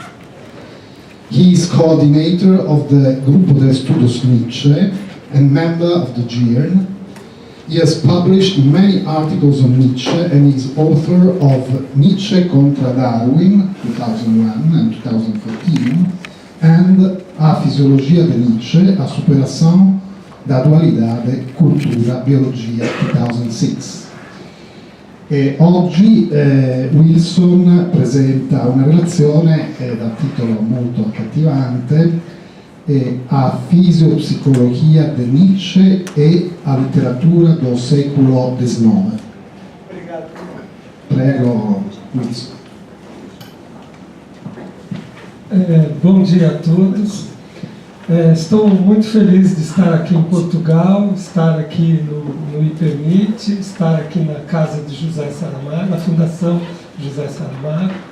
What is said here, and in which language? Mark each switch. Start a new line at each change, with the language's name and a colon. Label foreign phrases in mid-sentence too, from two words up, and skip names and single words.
English: He is coordinator of the Grupo de Estudos Nietzsche and member of the GIRN. He has published many articles on Nietzsche and is author of Nietzsche contra Darwin, 2001 and 2014, and A Fisiologia de Nietzsche, A Superação da Dualidade Cultura-Biologia, 2006.
Italian: E oggi Wilson presenta una relazione dal titolo molto accattivante, a fisiopsicologia de Nietzsche e a literatura do século XIX.
Portuguese: Obrigado.
Italian: Prego, Wilson.
Portuguese: Bom dia a todos. Estou muito feliz de estar aqui em Portugal, estar aqui no IPERNIT, estar aqui na casa de José Saramago, na Fundação José Saramago.